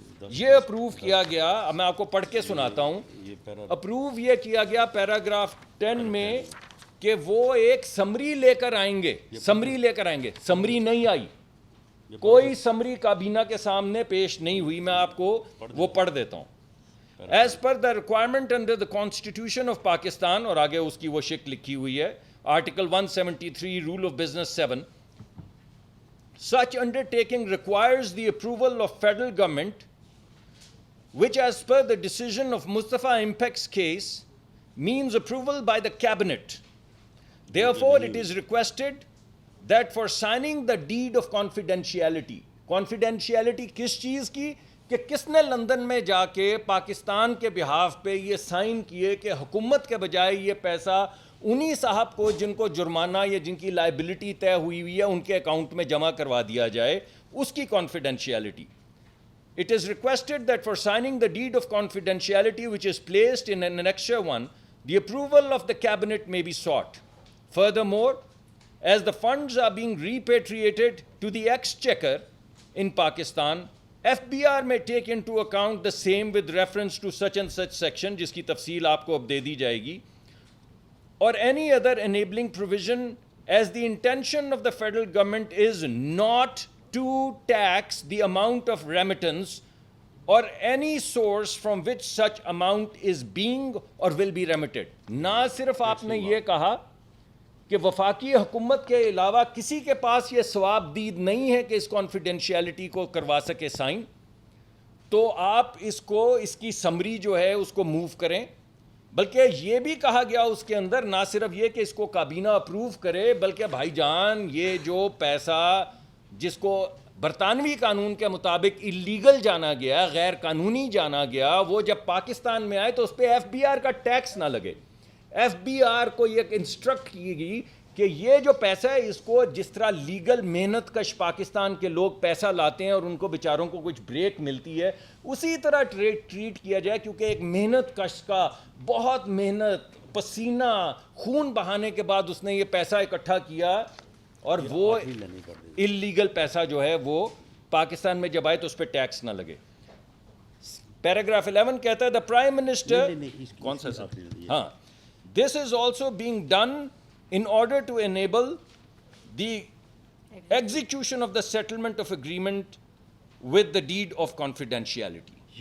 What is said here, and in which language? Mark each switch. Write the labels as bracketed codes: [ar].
[ur] یہ اپروو کیا گیا, میں آپ کو پڑھ کے سناتا ہوں. اپروو یہ کیا گیا پیراگراف 10 میں کہ وہ ایک سمری لے کر آئیں گے, سمری لے کر آئیں گے. سمری نہیں آئی, کوئی سمری کابینہ کے سامنے پیش نہیں ہوئی. میں آپ کو وہ پڑھ دیتا ہوں. [en] As per the requirement under the Constitution of Pakistan, [ur] اور آگے اس کی وہ شکل لکھی ہوئی ہے, [en] Article 173, Rule of Business 7, such undertaking requires the approval of federal government, which as per the decision of Mustafa Impek's case, means approval by the cabinet. Therefore, it is requested that for signing the deed of confidentiality, [ur] confidentiality کس چیز کی, کہ کس نے London میں جا کے پاکستان کے بہاف پہ یہ سائن کیے کہ حکومت کے بجائے یہ پیسہ انہی صاحب کو جن کو جرمانہ یا جن کی لائبلٹی طے ہوئی ہوئی ہے ان کے اکاؤنٹ میں جمع کروا دیا جائے, اس کی confidentiality. [en] It is requested that for signing the deed of confidentiality which is placed in Annexure 1, the approval of the cabinet may be sought. Furthermore, as the funds are being repatriated to the exchequer in Pakistan, FBR may take into account the same with reference to such and such section, [ur] جس کی تفصیل آپ کو اب دے دی جائے گی, [en] or any other enabling provision, as the intention of the federal government is not to tax the amount of remittance or any source from which such amount is being or will be remitted. [ur] نہ صرف آپ نے یہ کہا کہ وفاقی حکومت کے علاوہ کسی کے پاس یہ ثواب دید نہیں ہے کہ اس کانفیڈینشیلٹی کو کروا سکے سائن, تو آپ اس کو, اس کی سمری جو ہے اس کو موو کریں. بلکہ یہ بھی کہا گیا اس کے اندر, نہ صرف یہ کہ اس کو کابینہ اپروو کرے, بلکہ بھائی جان یہ جو پیسہ جس کو برطانوی قانون کے مطابق اللیگل جانا گیا, غیر قانونی جانا گیا, وہ جب پاکستان میں آئے تو اس پہ ایف بی آر کا ٹیکس نہ لگے. ایف بی آر کو یہ انسٹرکٹ کی گئی کہ یہ جو پیسہ ہے اس کو جس طرح لیگل محنت کش پاکستان کے لوگ پیسہ لاتے ہیں اور ان کو بیچاروں کو کچھ بریک ملتی ہے, اسی طرح ٹریٹ کیا جائے, کیونکہ ایک محنت کش کا بہت محنت, پسینہ, خون بہانے کے بعد اس نے یہ پیسہ اکٹھا کیا, اور وہ اللیگل پیسہ جو ہے وہ پاکستان میں جب آئے تو اس پہ ٹیکس نہ لگے. پیراگراف 11 کہتا ہے, [en] the prime minister, [ur] کون سا صاحب, ہاں, [en] this is also being done in order to enable the execution of the settlement of agreement with the deed of confidentiality.